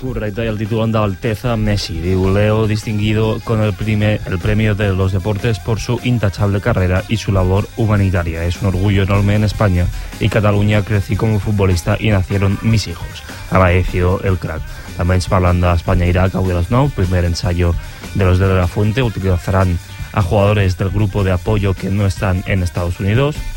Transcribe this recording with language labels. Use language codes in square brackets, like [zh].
[ca] Correcte, i el titular del Teza, Messi, diu: [es] Leo distinguido con el premio de los deportes por su intachable carrera y su labor humanitaria. Es un orgullo enorme en España y Cataluña. Crecí como futbolista y nacieron mis hijos. Agradecido el crack. [ca] També ens parlen d'Espanya-Irak, avui a les 9, [es] primer ensayo de los de la Fuente. Utilizarán a jugadores del grupo de apoyo que no están en Estados Unidos.